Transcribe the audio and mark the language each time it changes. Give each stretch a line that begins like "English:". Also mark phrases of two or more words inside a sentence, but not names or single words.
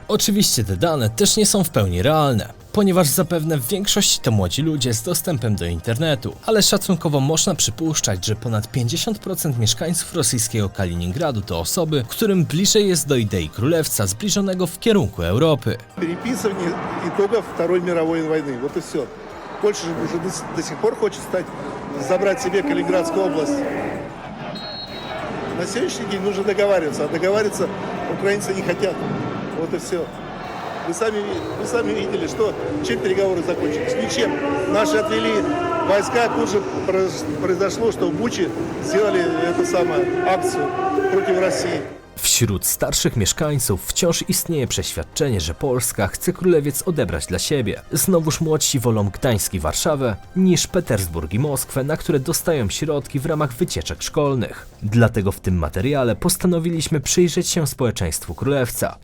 Polish: Oczywiście te dane też nie są w pełni realne, ponieważ zapewne w większości to młodzi ludzie z dostępem do internetu, ale szacunkowo można przypuszczać, że ponad 50% mieszkańców rosyjskiego Kaliningradu to osoby, którym bliżej jest do idei królewca zbliżonego w kierunku Europy.
Russian: Переписывание итогов Второй мировой войны. Вот и все. Польша же уже до сих пор хочет забрать себе Калининградскую область. На сегодняшний день нужно договариваться, а договариваться украинцы не хотят. Вот и все. Вы сами видели, чем переговоры закончились. Ничем. Наши отвели войска, тут же произошло, что в Буче сделали акцию против России.
Polish: Wśród starszych mieszkańców wciąż istnieje przeświadczenie, że Polska chce Królewiec odebrać dla siebie. Znowuż młodsi wolą Gdańsk i Warszawę niż Petersburg i Moskwę, na które dostają środki w ramach wycieczek szkolnych. Dlatego w tym materiale postanowiliśmy przyjrzeć się społeczeństwu Królewca.